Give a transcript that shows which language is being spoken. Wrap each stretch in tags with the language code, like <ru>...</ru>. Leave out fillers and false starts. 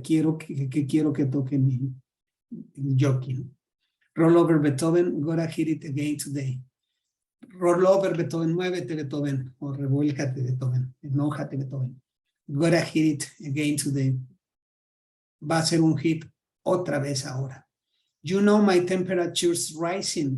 <es>Quiero que toque mi jockey.</es> <en>Roll Over Beethoven, gotta hit it again today. Roll Over Beethoven,</en> <es>muévete Beethoven, o revuélcate Beethoven, enójate Beethoven.</es> <en>Gotta hit it again today.</en> <es>Va a ser un hit otra vez ahora.</es> <en>You know my temperature's rising.</en>